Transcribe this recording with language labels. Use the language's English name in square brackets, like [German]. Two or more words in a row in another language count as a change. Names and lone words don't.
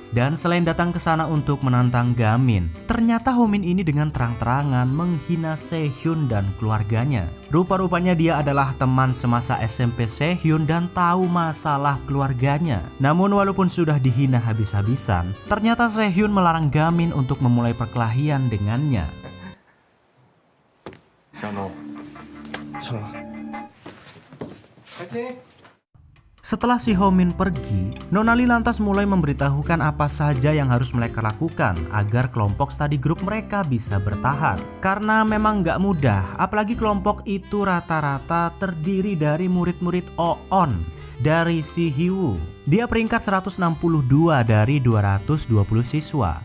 [Indonesian] Dan selain datang ke sana untuk menantang Gamin, ternyata Homin ini dengan terang-terangan menghina Sehyun dan keluarganya. Rupa-rupanya dia adalah teman semasa SMP Sehyun dan tahu masalah keluarganya. Namun walaupun sudah dihina habis-habisan, ternyata Sehyun melarang Gamin untuk memulai perkelahian dengannya. [Korean] 야 너 자. 파이팅! [Indonesian] Setelah si Homin pergi, Nonali lantas mulai memberitahukan apa saja yang harus mereka lakukan agar kelompok [English] study group [Indonesian] mereka bisa bertahan. Karena memang gak mudah, apalagi kelompok itu rata-rata terdiri dari murid-murid OON dari si Hiwoo Dia peringkat 162 dari 220 siswa.